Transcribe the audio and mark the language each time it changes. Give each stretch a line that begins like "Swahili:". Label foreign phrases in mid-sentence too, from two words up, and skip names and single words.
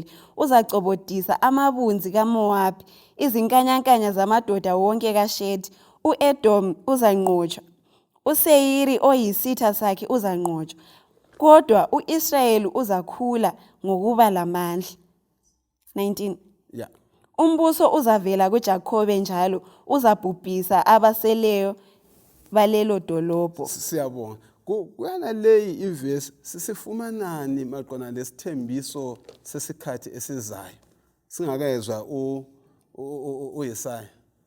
North Ndebele: Uzacobodisa amabunzi kaMowabi, izinkanyankanya zamadoda wonke kaShethi. U-Edom uzanqotshwa, uSeyiri oyisitha sakhe uzanqotshwa, kodwa u-Israyeli uzakhula ngokuba lamandla. 19. Yeah. Umbuso uzavela kuJakobe njalo uzabhubhisa abaseleyo balelo dolobho. Siyabonga. Kuyana leyi iverse sisifumanani maqona lesithembiso sesikhathi esizayo. Singakezwa uYesaya.